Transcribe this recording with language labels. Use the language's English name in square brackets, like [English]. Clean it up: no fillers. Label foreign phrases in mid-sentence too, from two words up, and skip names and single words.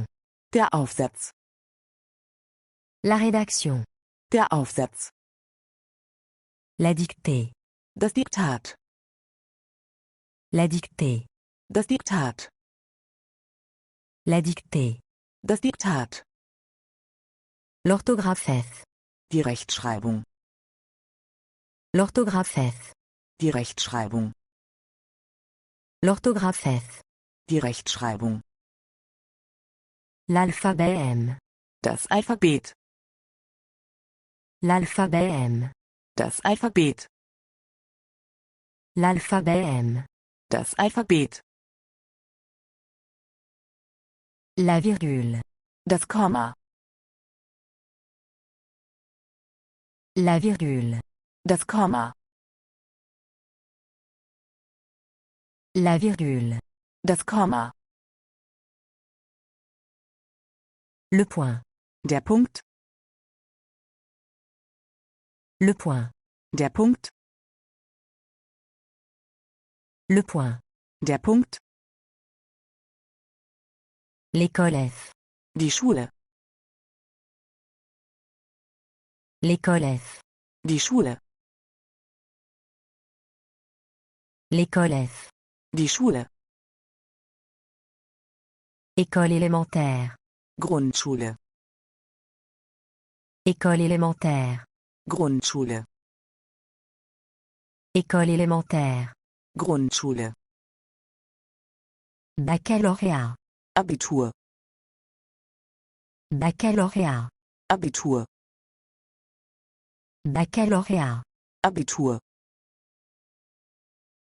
[German] Der Aufsatz. [French] La rédaction. [German] Der Aufsatz. [French] La dictée. [German] Das Diktat. [French] La dictée. [German] Das Diktat. [French] La dictée. [German] Das Diktat. [French] L'orthographe. [German] Die Rechtschreibung. [French] L'orthographe. [German] Die Rechtschreibung. [French] L'orthographe. [German] Die Rechtschreibung. [French] L'alphabet M. [German] Das Alphabet. [French] L'alphabet M. [German] Das Alphabet. [French] L'alphabet M. [German] Das Alphabet. [French] La virgule. [German] Das Komma. [French] La virgule. [German] Das Komma. [French] La virgule. [German] Das Komma. [French] Le point. [German] Der Punkt. [French] Le point. [German] Der Punkt. [French] Le point. [German] Der Punkt. [French] L'école F. [German] Die Schule. [French] L'école F. [German] Die Schule. [French] L'école F. [German] Die Schule. [French] École élémentaire. [German] Grundschule. [French] École élémentaire. [German] Grundschule. [French] École élémentaire. [German] Grundschule. [French] Baccalauréat. [German] Abitur. [French] Baccalauréat. [German] Abitur. [French] Baccalauréat. [German] Abitur.